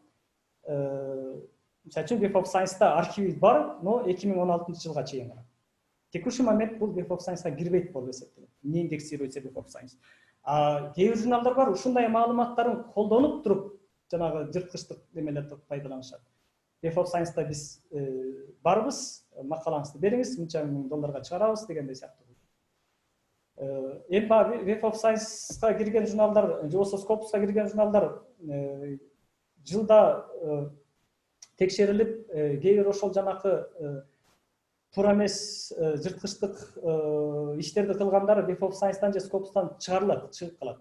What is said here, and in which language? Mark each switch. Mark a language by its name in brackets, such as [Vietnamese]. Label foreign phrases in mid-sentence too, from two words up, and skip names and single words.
[Kyrgyz] Мисалы үчүн Web of Science-да архиви бар, но 2016 жылга чейин гана. [Russian] Текущий момент [Kyrgyz] бул Web of Science-га кирбейт болуп эсептелет. [Russian] Не индексируется Web of Science. [Kyrgyz] Кээ бир журналдар бар, ушундай маалыматтарын колдонуп туруп, жанагы жырткычтык немелерди пайдаланышат. Web of Science-да биз барбыз, макалаңызды бериңиз, мынча $1000 чыгарабыз дегендей сыяктуу. Эми Web of Science-га кирген журналдар, же болбосо Scopus-га кирген журналдар жылда текшерилип, кээ бир ошол жанакы туура эмес жырткычтык иштерди кылгандары Web of Science-тан же Scopus-тан чыгарылат, чыгып калат.